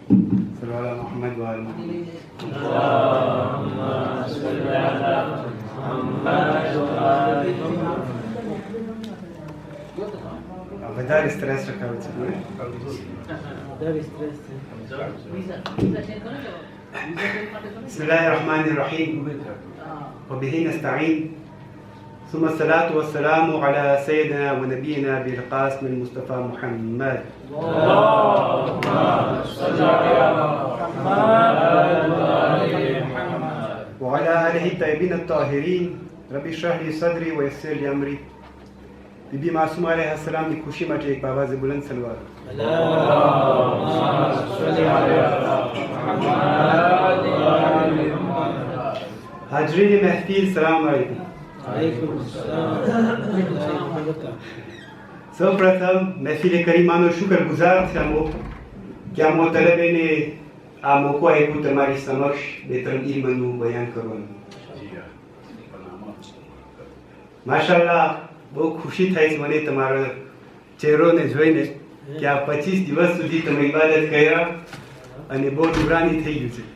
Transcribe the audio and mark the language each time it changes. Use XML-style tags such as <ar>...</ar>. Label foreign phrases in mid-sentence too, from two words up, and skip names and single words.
<ar>صلوا على محمد وآل محمد. اللهم صل على محمد وآل محمد.</ar> <gu>વધારે સ્ટ્રેસ રખાવે છે</gu> <ar>بسم الله الرحمن الرحيم وبه نستعين ثم الصلاة والسلام على سيدنا ونبينا بالقاسم المصطفى محمد اللهم صل على محمد وآل محمد وعلى آله الطيبين الطاهرين رب اشرح لي صدري ويسر لي أمري.</ar> <hi>बीबी मासूम अलैहिस्सलाम की खुशी</hi> <gu>માટે એક આવાજે બુલંદ સલવાર.</gu> <ar>اللهم صل على محمد وآل محمد.</ar> <hi>हाजरीन महफिल सलाम अलैकुम.</hi> <gu>સૌપ્રથમ મહેફિલ કરીમાનો શુક્રગુજાર થયા કે આ તલબેને આ મોકો આપ્યો તમારી સમક્ષ બે ત્રણ ઇલ્મનું બયાન કરવાનું. માશાઅલ્લાહ બહુ ખુશી થાય છે મને તમારો ચહેરોને જોઈને કે આ 25 દિવસ સુધી તમે ઇબાદત કર્યા અને બહુ દુરાની થઈ ગયું છે.</gu>